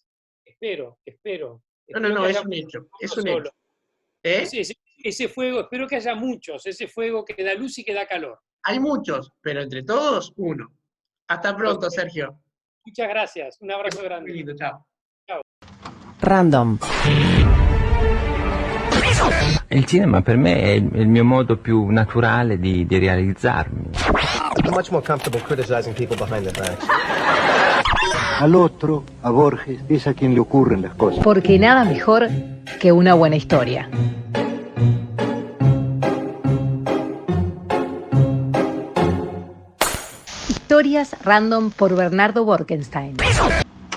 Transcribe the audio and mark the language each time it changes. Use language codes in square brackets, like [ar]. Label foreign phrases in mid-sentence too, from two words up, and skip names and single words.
[es] Espero, No, que haya es un hecho, uno es un solo. hecho. ¿Eh? Ese fuego, espero que haya muchos, ese fuego que da luz y que da calor. Hay muchos, pero entre todos, uno. Hasta Los pronto, Sergio. Muchas gracias, un Que abrazo pases muy grande. lindo, chao. Chao. Random. [it] Il cinema per me è il mio modo più naturale di realizzarmi. [en] I'm much more comfortable criticizing people behind their backs. [es] Al otro, a Borges, es a quien le ocurren las cosas. Porque nada mejor que una buena historia. Historias random por Bernardo Borkenstein.